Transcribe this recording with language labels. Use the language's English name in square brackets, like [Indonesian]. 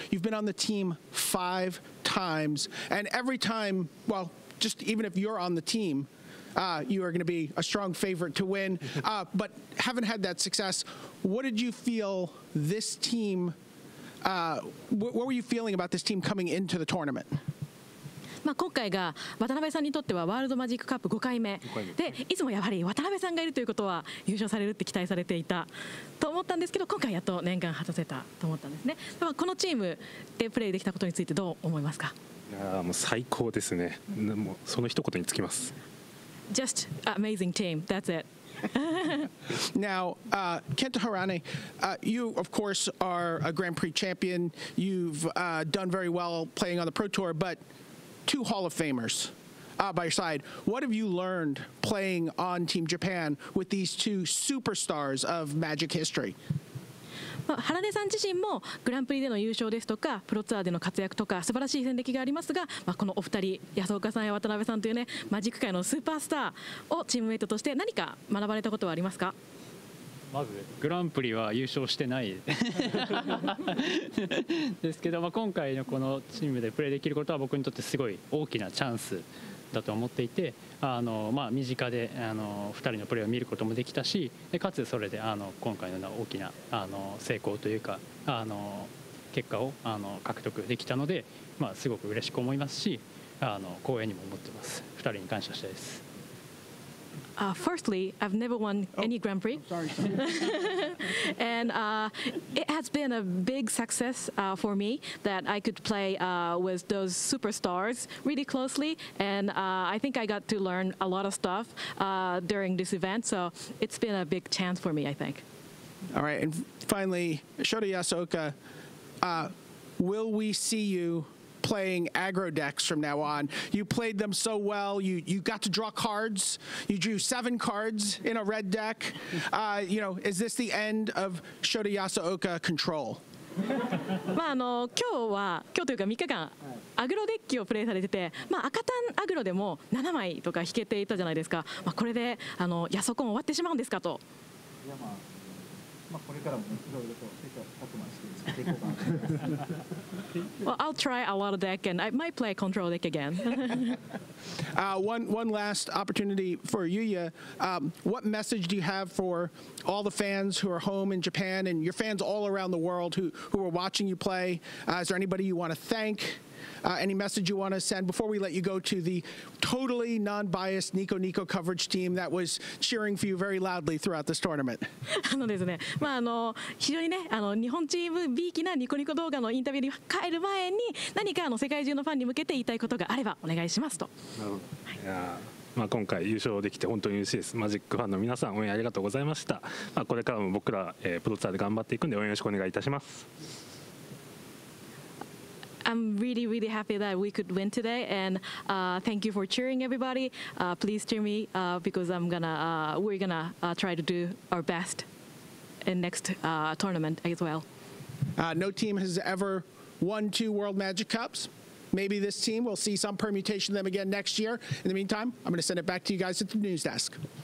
[English] You've been on the team 5 times, and every time, well, just even if you're on the team, you are going to be a strong favorite to win, but haven't had that success. What did you feel this team, what were you feeling about this team coming into the tournament? [Japanese] 今回が渡辺さんにとってはワールドマジックカップ5回目で、いつもやはり渡辺さんがいるということは優勝されるって期待されていたと思ったんですけど、今回やっと念願果たせたと思ったんですね。このチームでプレーできたことについてどう思いますか？いやもう最高ですね。もうその一言につきます。 [English] Just amazing team. That's it. Now, Kenta Harane, you, of course, are a Grand Prix champion. You've done very well playing on the Pro Tour, but 2 Hall of Famers by your side. What have you learned playing on Team Japan with these 2 superstars of Magic history? [Japanese] 原根さん自身もグランプリでの優勝ですとかプロツアーでの活躍とか素晴らしい戦歴がありますが、このお二人、安岡さんや渡辺さんというね、マジック界のスーパースターをチームメイトとして何か学ばれたことはありますか？まずグランプリは優勝してないですけど、今回のこのチームでプレーできることは僕にとってすごい大きなチャンスだと思っていて、身近で2人のプレーを見ることもできたし、でかつそれで今回のような大きな成功というか結果を獲得できたので、すごく嬉しく思いますし、光栄にも思ってます。 2人に感謝したいです。 [English] Firstly, I've never won any Grand Prix. And it has been a big success for me that I could play with those superstars really closely. And I think I got to learn a lot of stuff during this event. So it's been a big chance for me, I think. All right. And finally, Shota Yasuoka, will we see you playing aggro decks from now on? You played them so well. You got to draw cards. You drew 7 cards in a red deck. Is this the end of Shota Yasuoka control? [Japanese] 今日というか3日間アグロデッキをプレイされてて、赤単アグロでも7枚とか引けていたじゃないですか。これでヤソコン終わってしまうんですかと。これからもいろいろと確認していこうかなと。 [English] Well, I'll try a lot of deck, and I might play control deck again. One last opportunity for Yuya. What message do you have for all the fans who are home in Japan and your fans all around the world who are watching you play? Is there anybody you want to thank? Any message you want to send before we let you go to the totally non-biased Nico Nico coverage team that was cheering for you very loudly throughout this tournament? [Japanese] ですね、非常にね、日本チーム B 期なニコニコ動画のインタビューに帰る前に何か世界中のファンに向けて言いたいことがあればお願いしますと。今回優勝できて本当に嬉しいです。マジックファンの皆さん応援ありがとうございました。これからも僕ら、プロツアーで頑張っていくんで応援よろしくお願いいたします。 [English] I'm really, really happy that we could win today, and thank you for cheering, everybody. Please cheer me because we're gonna try to do our best in next tournament as well. No team has ever won 2 World Magic Cups. Maybe this team will see some permutation of them again next year. In the meantime, I'm going to send it back to you guys at the news desk.